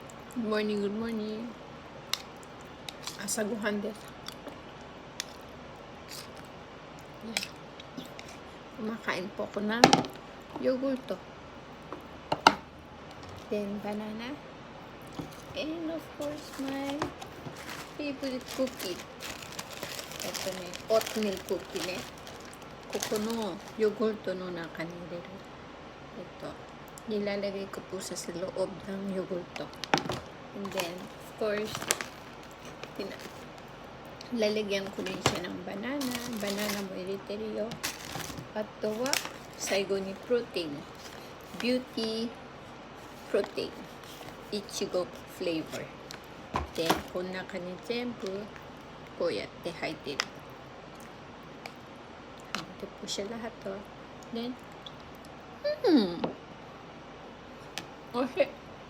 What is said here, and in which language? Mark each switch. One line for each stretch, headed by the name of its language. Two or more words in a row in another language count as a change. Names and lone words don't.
English: Good morning, good morning.
Filipino: Asaguhan din. Yan. Kumakain po ako ng yogurto.
English: Then banana. And of course, my favorite cookie.
Filipino: Ito ne, oatmeal cookie ne.
Japanese: ここのヨーグルトの中に入れる。
Filipino: nilalagay ko po sa loob ng yogurto.
English: And then, of course,
Filipino: lalagyan ko rin siya ng banana. Banana mo iriterio. At wa,
Japanese: 最後にプロテイン。ビューティープロテイン。いちごフレーバー。で、この中に全部こうやって入ってる。
Filipino: Ito po siya lahat to.
Japanese: Then, okay.